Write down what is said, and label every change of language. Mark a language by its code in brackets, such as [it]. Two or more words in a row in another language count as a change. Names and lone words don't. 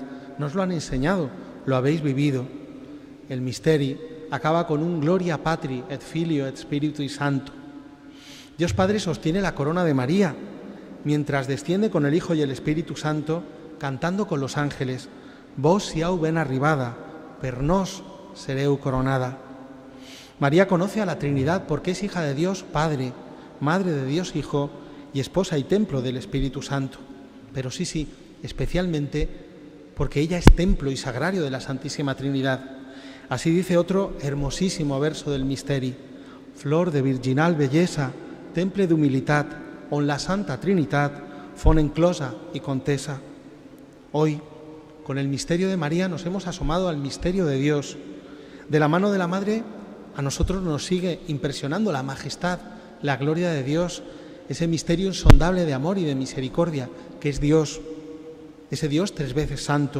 [es] Nos lo han enseñado, lo habéis vivido. El misteri acaba con un [la] Gloria Patri et Filio et Spiritui Sancto. [es] Dios Padre sostiene la corona de María, mientras desciende con el Hijo y el Espíritu Santo, cantando con los ángeles: [ca] Vos siau ben arribada, per nos sereu coronada. [es] María conoce a la Trinidad porque es hija de Dios Padre, madre de Dios Hijo y esposa y templo del Espíritu Santo. Pero sí, especialmente porque ella es templo y sagrario de la Santísima Trinidad. Así dice otro hermosísimo verso del Misteri: [ca] flor de virginal belleza, temple de humilitat, on la Santa Trinitat fon enclosa y contesa. [es] Hoy, con el misterio de María, nos hemos asomado al misterio de Dios. De la mano de la Madre, a nosotros nos sigue impresionando la majestad, la gloria de Dios, ese misterio insondable de amor y de misericordia, que es Dios, ese Dios 3 veces santo.